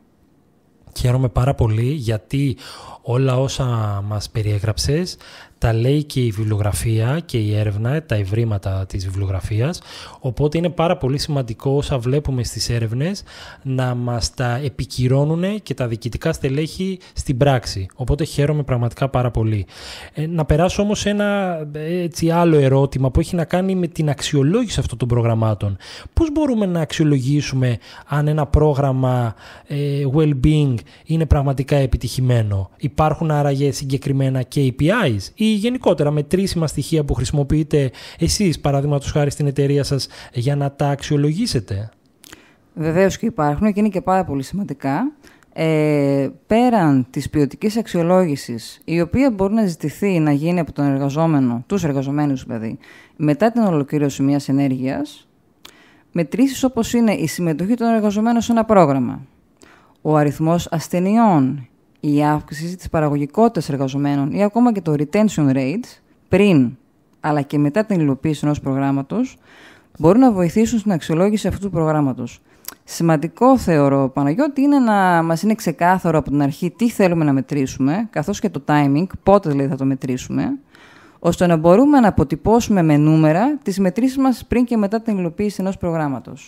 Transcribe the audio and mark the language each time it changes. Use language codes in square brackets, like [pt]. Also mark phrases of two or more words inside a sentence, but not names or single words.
[el] Χαίρομαι πάρα πολύ γιατί όλα όσα μας περιέγραψες Τα λέει και η βιβλιογραφία και η έρευνα, τα ευρήματα της βιβλιογραφίας, οπότε είναι πάρα πολύ σημαντικό όσα βλέπουμε στις έρευνες να μας τα επικυρώνουν και τα διοικητικά στελέχη στην πράξη. Οπότε χαίρομαι πραγματικά πάρα πολύ. Να περάσω όμως σε ένα άλλο ερώτημα που έχει να κάνει με την αξιολόγηση αυτών των προγραμμάτων. Πώς μπορούμε να αξιολογήσουμε αν ένα πρόγραμμα well-being είναι πραγματικά επιτυχημένο? Υπάρχουν άραγε συγκεκριμένα KPIs ή γενικότερα μετρήσιμα στοιχεία που χρησιμοποιείτε εσείς, παραδείγματος χάρη στην εταιρεία σας, για να τα αξιολογήσετε? Βεβαίως και υπάρχουν και είναι και πάρα πολύ σημαντικά. Πέραν της ποιοτικής αξιολόγησης, η οποία μπορεί να ζητηθεί να γίνει από τον εργαζόμενο, τους εργαζομένους δηλαδή, μετά την ολοκλήρωση μιας ενέργειας, μετρήσεις όπως είναι η συμμετοχή των εργαζομένων σε ένα πρόγραμμα, ο αριθμός ασθενειών, η αύξηση της παραγωγικότητας εργαζομένων ή ακόμα και το [en] retention rate [el] πριν αλλά και μετά την υλοποίηση ενός προγράμματος, μπορούν να βοηθήσουν στην αξιολόγηση αυτού του προγράμματος. Σημαντικό θεωρώ, Παναγιώτη, είναι να μας είναι ξεκάθαρο από την αρχή τι θέλουμε να μετρήσουμε, καθώς και το timing, πότε δηλαδή θα το μετρήσουμε, ώστε να μπορούμε να αποτυπώσουμε με νούμερα τις μετρήσεις μας πριν και μετά την υλοποίηση ενός προγράμματος.